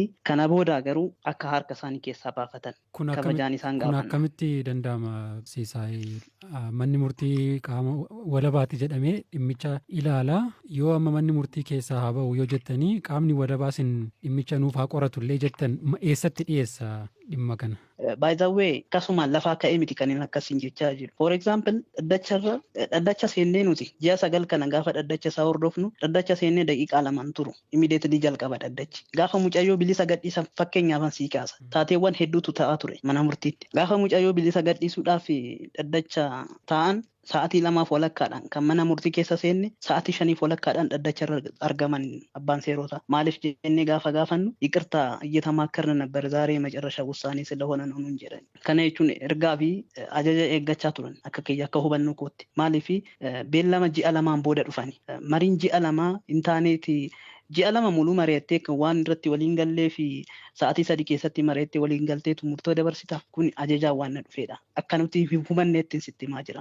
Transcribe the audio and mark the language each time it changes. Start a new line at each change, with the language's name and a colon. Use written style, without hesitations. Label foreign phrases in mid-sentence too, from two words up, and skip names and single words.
Oromo: Kana booda garuu akka harka isaanii keessaa baafatan kabajaan isaan gaafanna. Kun akkamitti danda'ama Siisaay? Manni murtii qaama walabaati jedhamee dhimmicha ilaala. Yoo amma manni murtii keessaa haa ba'u yoo jettanii qaamni walabaasin dhimmicha nuuf haa qoratullee jettan eessatti dhiyeessa dhimma kana?
English: By the way,
Oromo: akkasumaan lafaa ka'ee miti kan inni akkasiin jechaa jiru.
English: For example,
Oromo: dhaddacha seennee nuti ji'a 9 kana gaafa dhaddacha isaa hordofnu dhaddacha seennee daqiiqaa 2 turu. Immediately jalqaba dhaddachi. Gaafa mucayyoo bilisa gadhiisan fakkeenyaaf sii kaasa. Taateewwan hedduutu ta'aa ture mana murtiitti. Gaafa mucayyoo bilisa gadhiisuudhaaf dhaddacha ta'an sa'aatii 2 walakkaadhaan kan mana murtii keessa seenne sa'aatii 5 walakkaadhaan dhaddacha argaman abbaan seerotaa. Maaliif jennee gaafa gaafannu
Amharic: ይቅርታ እየተማከርን ነበር ዛሬ መጨረሻ ውሳኔ ስለሆነ ነው እንጀራን
Oromo: kana jechuun ergaa fi ajaja eeggachaa turan akka kiyya akka hubannoo kootti. Maaliif beellama ji'a 2 booda dhufani. Mariin ji'a 2 intaaneeti ji'a 2 muluu mari'attee kan waan irratti waliin gallee fi sa'aatii 3 keessatti mari'attee waliin galteetu murtoo dabarsita. Kun ajajaa waan na dhufeedha. Akka nuti hubanneetti sitti himaa jira.